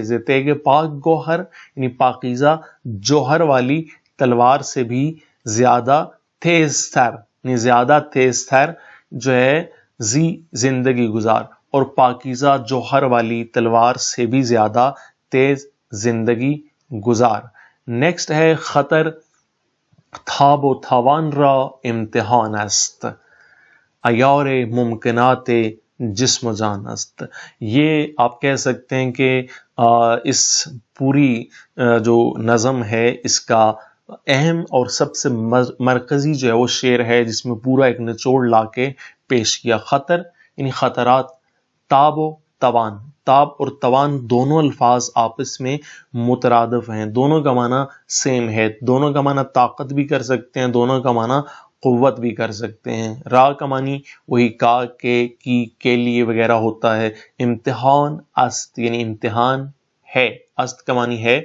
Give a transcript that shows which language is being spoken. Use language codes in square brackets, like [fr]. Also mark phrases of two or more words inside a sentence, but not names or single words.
[fa] زیتےگے پاک گوہر [ur] یعنی پاکیزہ جوہر والی تلوار سے بھی زیادہ تیز تر یعنی زیادہ تیز تر جو ہے زی زندگی گزار، اور پاکیزہ جوہر والی تلوار سے بھی زیادہ تیز زندگی گزار. نیکسٹ ہے خطر. [fa] تھاب و توان را امتحان است، عیار ممکنات جسم و جان است. [ur] یہ آپ کہہ سکتے ہیں کہ اس پوری جو نظم ہے اس کا اہم اور سب سے مرکزی جو ہے وہ شعر ہے، جس میں پورا ایک نچوڑ لا کے پیش کیا. خطر یعنی خطرات. تاب و توان، تاب اور توان دونوں الفاظ آپس میں مترادف ہیں، دونوں کا معنی سیم ہے. دونوں کا معنی طاقت بھی کر سکتے ہیں، دونوں کا معنی قوت بھی کر سکتے ہیں. را کا معنی وہی کا کے لیے وغیرہ ہوتا ہے. [fa] امتحان است [ur] یعنی امتحان ہے، است کا معنی ہے.